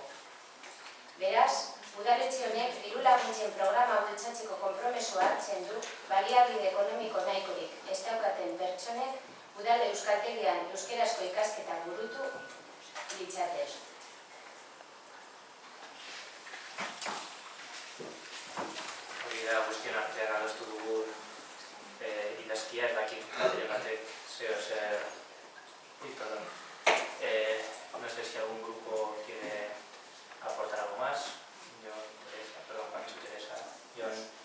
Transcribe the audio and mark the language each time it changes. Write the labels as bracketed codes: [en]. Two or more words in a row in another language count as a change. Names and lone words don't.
[eu] Beraz, udaletxe honek diru-laguntzen programa bultzatzeko konpromisoa hartzen du baliabide ekonomiko nahikorik ez daukaten pertsonek udal euskaltegian euskerazko ikasketak burutu ditzaten. hori da guztion artean adostu dugun idazkia, ez dakit batere batek zeo zer... [es] perdón. No sé si algún grupo quiere aportar algo más. Yo, Teresa, perdón, Pancho, Teresa, Jon.